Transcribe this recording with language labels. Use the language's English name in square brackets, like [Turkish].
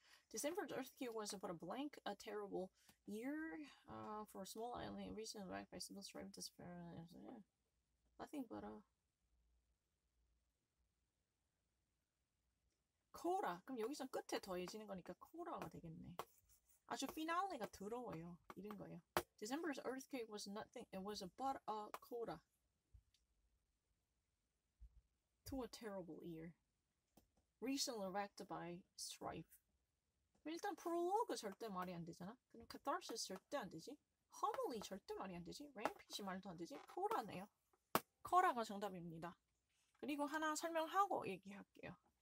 [English] December's earthquake was but a blank, a terrible year for a small island recently racked by civil strife, despair. Nothing but a 코라. [Korean] 그럼 여기서 끝에 더해지는 거니까 코라가 되겠네. 아주 피날레가 더러워요. 이런 거예요. [English] December's earthquake was nothing. It was but a coda to a terrible year. Recently wrecked by strife. [Korean] 일단 prologue 절대 말이 안 되잖아. 그럼 catharsis 절대 안 되지. homily 절대 말이 안 되지. rampage 말도 안 되지. 코라네요. 코라가 정답입니다. 그리고 하나 설명하고 얘기할게요.